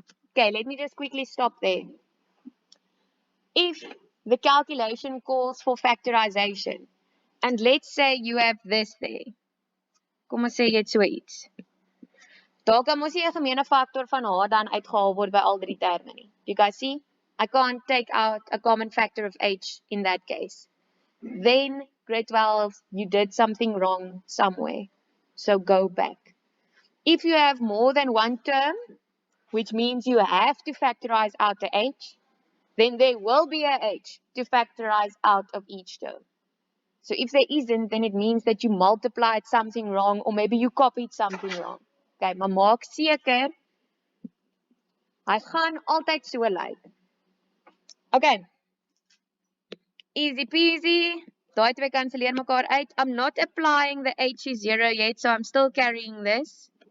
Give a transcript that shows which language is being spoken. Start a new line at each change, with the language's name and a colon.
English: Okay, let me just quickly stop there. If the calculation calls for factorization, and let's say you have this there.
Afrikaans: Kom ons sê jy het so iets. Daar kan mos nie 'n gemeene faktor van h dan uitgehaal word by al drie terme nie.
English: You guys see? I can't take out a common factor of h in that case. Then, grade 12, you did something wrong somewhere. So go back. If you have more than one term, which means you have to factorize out the h, then there will be a h to factorize out of each term. So if there isn't, then it means that you multiplied something wrong, or maybe you copied something wrong.
Afrikaans: Okay, maar maak seker, hy gaan altyd so lyk. Okay,
English: easy peasy,
Afrikaans: daai twee kanselleer mekaar uit.
English: I'm not applying the h is 0 yet, so I'm still carrying this.